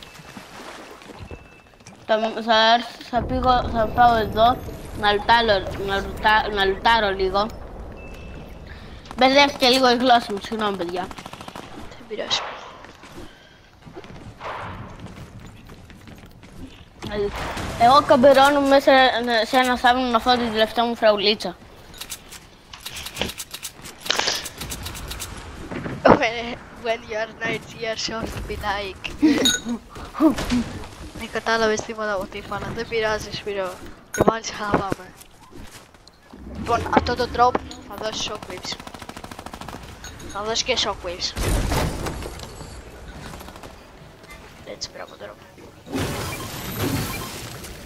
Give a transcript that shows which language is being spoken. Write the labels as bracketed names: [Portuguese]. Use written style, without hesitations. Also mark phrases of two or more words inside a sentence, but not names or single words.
[Greek] Θα πάω εδώ να λουτάρω λίγο. Μπερδεύτηκε λίγο η γλώσσα μου, συγγνώμη παιδιά. Δεν πειράζει. Εγώ καμπερώνω μέσα σε ένα θάμνο να φάω την τελευταία μου φραουλίτσα. [English] When you are 9 years old, be like. [Greek] Δεν κατάλαβες τίποτα από τι είπα, αλλά δεν πειράζει Σπύρο. Και πάλι θα πάμε. Λοιπόν, αυτό το drop θα δώσει shockwaves. Θα δώσει και shockwaves. Έτσι πέρα από drop.